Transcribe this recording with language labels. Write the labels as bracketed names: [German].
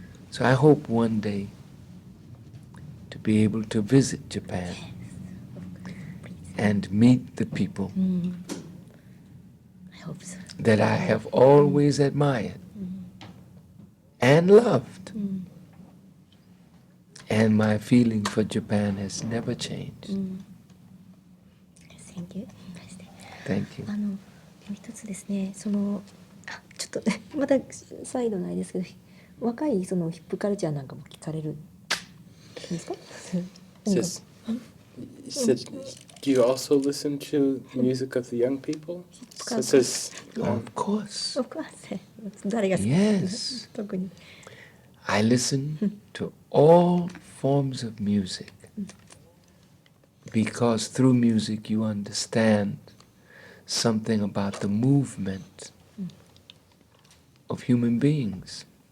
[English] So I hope one day to be able to visit Japan and meet the people I hope so. that I have always admired and loved. And my feeling for Japan has never changed. Thank you. Thank you. [Japanese] 一つですね、ちょっとまた再度ないですけど、若いそのヒップカルチャーなんかも聞かれるんですか？ [English] Says, he said, do you also listen to music of the young people? So it says, Of course. Of course. [Japanese] 誰が好き？ [English] Yes. [Japanese] 特に。 [English] I listen to all forms of music because through music you understand something about the movement of human beings.